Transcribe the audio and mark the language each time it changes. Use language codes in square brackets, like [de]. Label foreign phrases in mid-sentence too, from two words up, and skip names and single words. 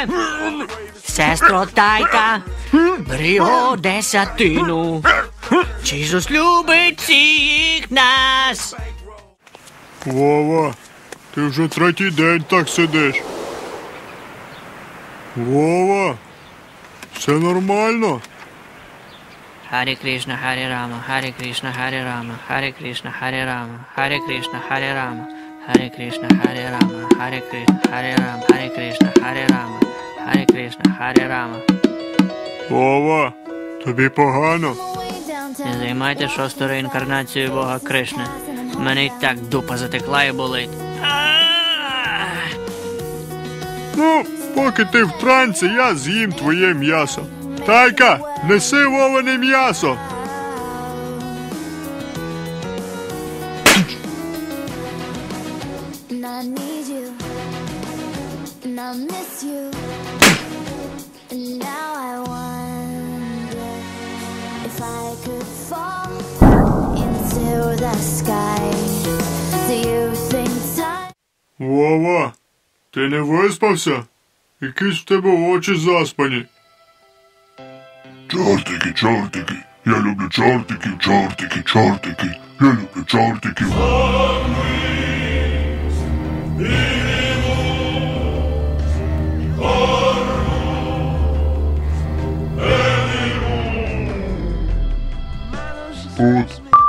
[uk] Сестро Тайка, бери його десятину. Джізус любить всіх нас. Вова, ти вже третій день так сидиш. Вова, все нормально? [sa] Харі Кришна, Харі Рама, Харі Кришна, Харі Рама, Харі Кришна, Харі Рама, Харі Кришна, Харі Рама, Харі Кришна, Харі Рама, Харі Кришна, Харі Рама, Харі Кришна, Харі Рама, Харі Кришна, Харі Рама. [uk] Вова, тобі погано? Не займайте шосту реінкарнацію Бога Кришни. Мене й так дупа затекла і болить. Ну, поки ти в трансі, я з'їм твоє м'ясо. Тайка, неси Вовине м'ясо. [en] I need you, and I miss you, and now I wonder if I could fall into the sky. Do you think time? [uk] Вова, ти не виспався? Якісь в тебе очі заспані. Чортики, чортики, я люблю чортиків, чортики, чортики, я люблю чортиків. От.